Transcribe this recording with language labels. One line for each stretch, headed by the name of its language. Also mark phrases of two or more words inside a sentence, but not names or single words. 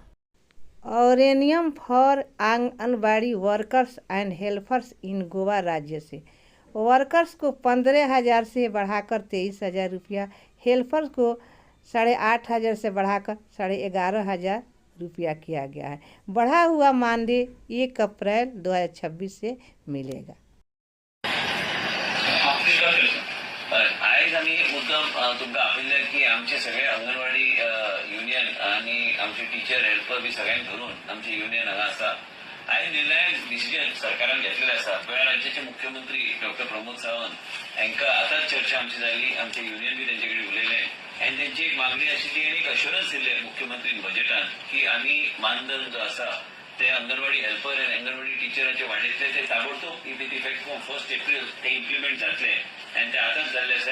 English: Honorarium for Anganwadi workers and helpers in
Hindi: गोवा राज्य से वर्कर्स को 15,000 से बढ़ाकर 23,000 रुपया, हेल्पर्स को 8,500 से बढ़ाकर 11,500 रुपया किया गया है। बढ़ा हुआ मानदेय 1 अप्रैल 2026 से मिलेगा।
Konkani: आज आम्ही मुद्दाम तुमकां आपयले की आमचे सगळे अंगणवाडी युनियन आणि आमचे टीचर हेल्पर बी सगळ्यांक धरून आमचे युनियन हांगा आसा। आयज निर्णायक डिसिजन सरकारान घेतलेले आसा। गोंय राज्याचे मुख्यमंत्री डॉक्टर प्रमोद सावंत हांकां आतांच चर्चा आमची जाली, आमचे युनियन बी तेंचे कडेन उलयले आनी तेंची एक मागणी आशिल्ली आनी एक अश्युरन्स दिले मुख्यमंत्रीन बजेटान की आमी मानधन जो आसा ते अंगणवाडी हेल्पर आनी अंगणवाडी टीचरांचे वाडयतले ते ताबडतोब
English: with effect from
Konkani: 1 एप्रिल ते इम्प्लिमेंट जातले आनी ते आतांच जाल्ले आसा।